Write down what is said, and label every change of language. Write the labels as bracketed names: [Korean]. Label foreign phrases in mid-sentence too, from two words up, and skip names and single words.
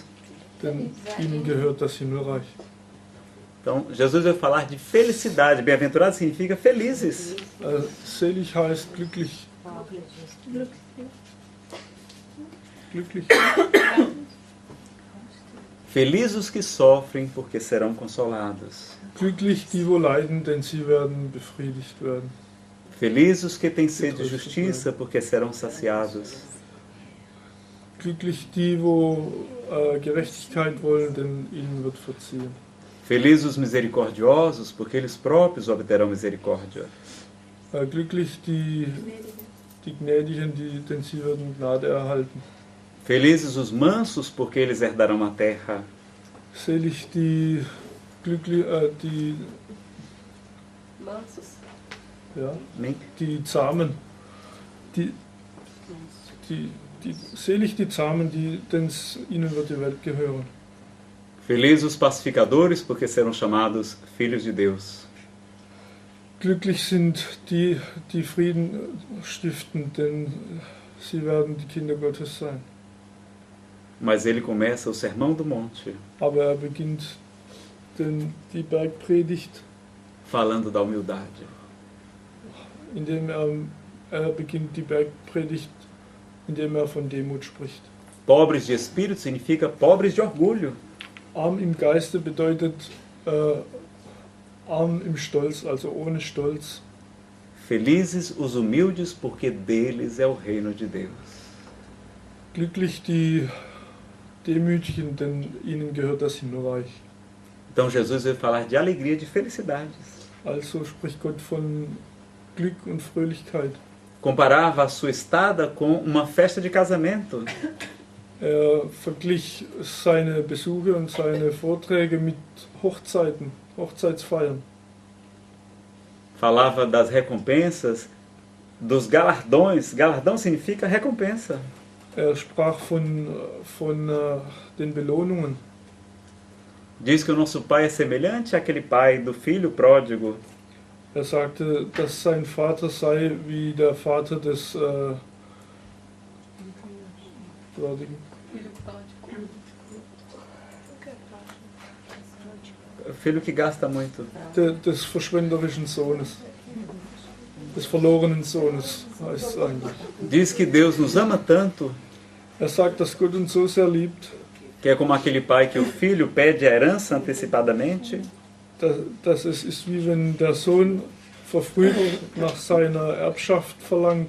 [German] Denn ihnen gehört das Himmelreich. [Portuguese] Então, Jesus vai falar de felicidade. Bem-aventurado significa felizes. [German] Selig heißt glücklich. Glücklich. [Portuguese] Felizes os que sofrem, porque serão consolados. [German] Glücklich die, wo leiden, denn sie werden befriedigt werden. [Portuguese] Felizes os que têm sede de justiça, porque serão saciados. [German] Glücklich die, wo Gerechtigkeit wollen, denn ihnen wird verziehen. [Portuguese] Felizes os misericordiosos, porque eles próprios obterão misericórdia. [German] Glücklich die Gnädigen, denn sie werden Gnade erhalten. [Portuguese] Felizes os mansos, porque eles herdarão a terra. [German] Selig die die Zahmen, selig die Zahmen, denn ihnen wird die Welt gehören. [Portuguese] Felizes os pacificadores, porque serão chamados filhos de Deus. [German] Glücklich sind die Frieden stiften, denn sie werden die Kinder Gottes sein. [Portuguese] Mas ele começa o Sermão do Monte [German] Aber beginnt die Bergpredigt, [Portuguese] falando da humildade. [German] indem beginnt die Bergpredigt, indem von Demut spricht. [Portuguese] Pobres de espírito significa pobres de orgulho. [German] Arm im Geiste bedeutet arm im Stolz, also ohne Stolz. [Portuguese] Felizes os humildes, porque deles é o reino de Deus. [German] Glücklich die Demütigen, denn ihnen gehört das Himmelreich. [Portuguese] Então Jesus vai falar de alegria, de felicidades. [German] Also spricht Gott von Glück und Fröhlichkeit. [Portuguese] Comparava a sua estada com uma festa de casamento. [German] Verglich seine Besuche und seine Vorträge mit Hochzeiten, Hochzeitsfeiern. [Portuguese] Falava das recompensas, dos galardões. Galardão significa recompensa. [German] Sprach von den Belohnungen. [Portuguese] Diz que o nosso pai é semelhante àquele pai do filho pródigo. [German] Sagte, dass sein Vater sei wie der Vater des [Portuguese] Filho que gasta muito. [German] Des verschwenderischen Sohnes, des verlorenen Sohnes heißt es eigentlich. [Portuguese] Diz que Deus nos ama tanto, [German] Sagt, dass Gott uns so sehr liebt, [Portuguese] que é como aquele pai que o filho pede a herança antecipadamente, [German] dass es ist wie wenn der Sohn verfrüht nach seiner Erbschaft verlangt,